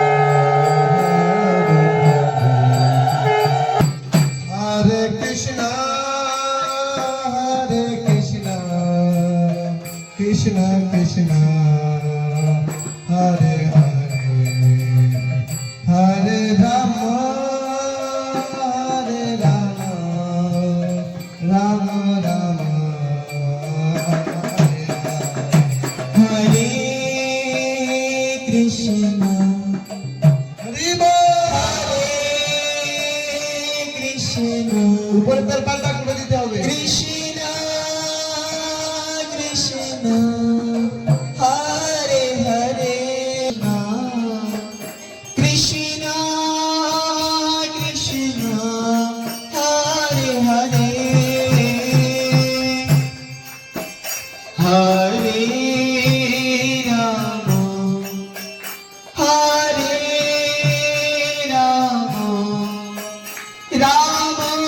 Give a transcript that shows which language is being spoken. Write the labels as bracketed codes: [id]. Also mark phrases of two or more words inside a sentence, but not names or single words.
[bn] Hare Krishna, Hare Krishna, Krishna Krishna, Hare Hare, Hare Rama, Rama Rama, Hare Hare. Hare Krishna, হরি বোল. Hare Krishna, উপরে তার পাল্টা করে দিতে হবে। Krishna Krishna, Hare Hare, Krishna Krishna, Hare Hare, Hare Rama, Hare Rama, Rama